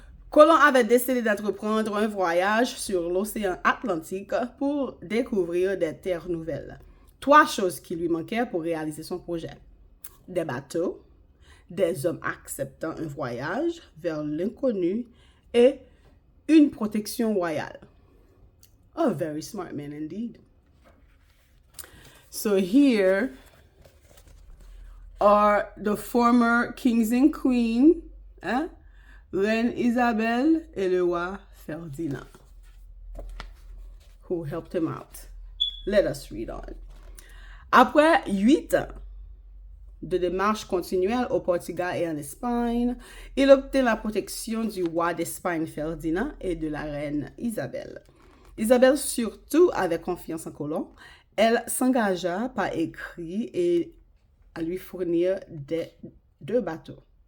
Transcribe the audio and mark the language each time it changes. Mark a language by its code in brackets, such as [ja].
[fr] Colomb avait décidé d'entreprendre un voyage sur l'océan Atlantique pour découvrir des terres nouvelles. 3 choses qui lui manquaient pour réaliser son projet. Des bateaux, des hommes acceptant un voyage vers l'inconnu et une protection royale. [en] A very smart man indeed. So here are the former kings and queens, [fr] Reine Isabelle et le roi Ferdinand, [en] who helped him out. Let us read on. [fr] Après 8 ans de démarches continuelles au Portugal et en Espagne, il obtint la protection du roi d'Espagne Ferdinand et de la reine Isabelle. Isabelle surtout avait confiance en Colomb. Elle s'engagea par écrit et à lui fournir 2 bateaux.